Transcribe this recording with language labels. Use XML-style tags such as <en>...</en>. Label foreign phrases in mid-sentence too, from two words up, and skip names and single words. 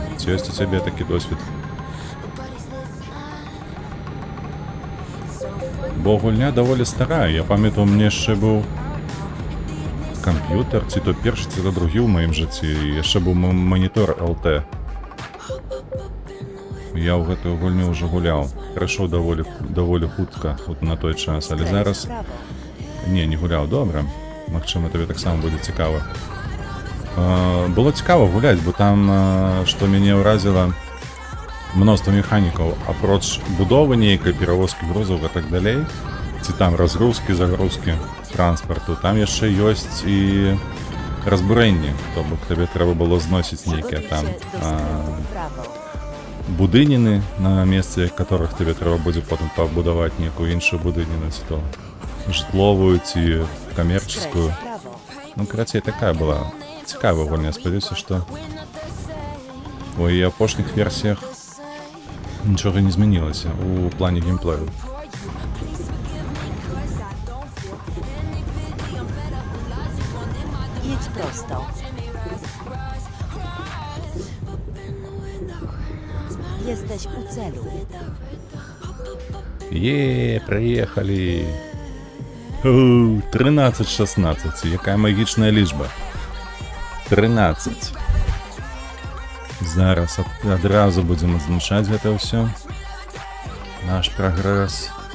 <be>Ці ёсць у цябе такі досвед? Бо гульня даволі старая. Я памятаю, мне яшчэ быў камп'ютер, ці то першы, ці то другі ў маім жыцці. Яшчэ быў манітор LT. Я ў гэтую гульню ўжо гуляў. Прайшоў даволі хутка на той час, але</be> <pl>Skręć w</pl> <be>зараз...</be> <pl>prawo.</pl> <be>Не гуляў, добра. Магчыма, табе таксама будзе цікава. Было цікава гуляць, бо там, што мяне ўразіла, мноства механікаў, апроч будовы нейкай, перавозкі грузаў і так далей, ці там разгрузкі, загрузкі транспарту, там яшчэ ёсць і разбурэнні, то бок табе трэба было зносіць нейкія</be> <pl>Przygotuj</pl> <be>там</be> <pl>się do skrętu w prawo.</pl> <be>будыніны, на месцы которых табе трэба будзе потым пабудаваць нейкую іншую будыніну, ці то жытловую, ці</be> <pl>Skręć</pl> <be>камерческую.</be> <pl>w prawo.</pl> <be>Ну, карацей, такая была цікавая гульня. Спадзяюся, што у яе апошніх версіях нічога не змянілася у плане геймплею.</be> <pl>Jedź prosto. Jesteś u celu.</pl> <be>Приехали. 13-16. Якая магічная лічба? 13. Зараз адразу будзем адзначаць гэта ўсё. Наш прагрэс.</be>